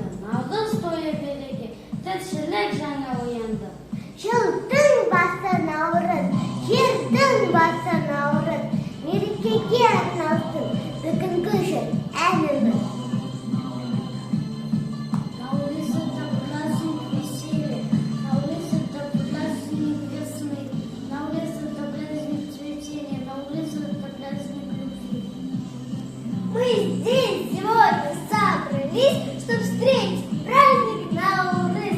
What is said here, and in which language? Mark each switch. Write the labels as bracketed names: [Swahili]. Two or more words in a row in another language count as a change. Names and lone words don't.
[Kazakh] Наурыз тойы береке, тіршілік жаңа оянды. Жылдың басы наурыз, жердің басы наурыз. Мерекеге арналсын бүгінгі жыр әніміз. [Russian] Наурыз это праздник веселья, Наурыз это праздник весны, Наурыз это праздник цветения, Наурыз это праздник любви. Мы здесь сегодня собрались, чтобы встретить праздник Наурыз.